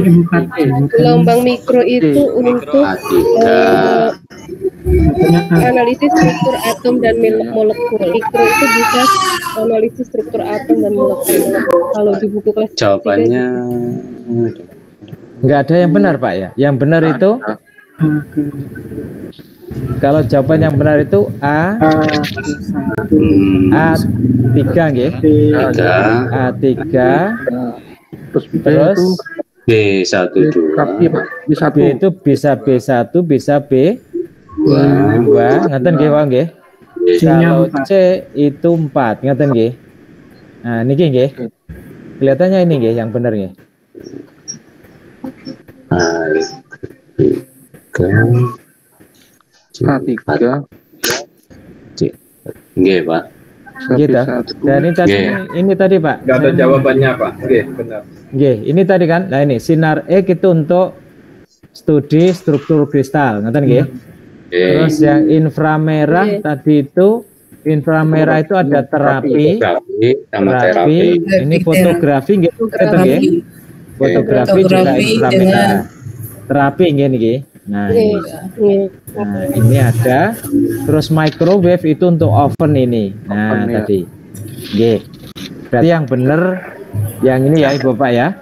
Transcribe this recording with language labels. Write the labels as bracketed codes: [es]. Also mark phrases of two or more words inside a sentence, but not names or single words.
[id] gelombang mikro itu untuk analisis struktur atom dan molekul. Mikro itu bisa analisis struktur atom dan molekul. Kalau di buku kelas Jawabannya nggak ada yang benar Pak ya. Yang benar itu kalau jawaban yang benar itu A3 nggih. A3 terus B12. B itu bisa B1 bisa B2 [jv] ngeten nggih Pak nggih. [id] Kalau C itu 4 [jv] ngeten nggih. Nah niki nggih. [id] Kelihatannya ini nggih yang benar nggih. A3 C. Nggih, Pak. Gitu. Dan ini tadi Pak. Nggak ada jawabannya Pak. Oke, benar. Nggih, ini tadi kan. Nah ini sinar X itu untuk studi struktur kristal, [jv] ngeten nggih. [id] Terus yang inframerah tadi itu itu ada terapi. Ini fotografi nggih, [jv] ngeten nggih. [id] Fotografi juga inframerah. Terapi nggih. Nah, ini ada. Terus microwave itu untuk oven ini. Nah, tadi. Nggih. Berarti yang benar yang ini ya Ibu Bapak ya.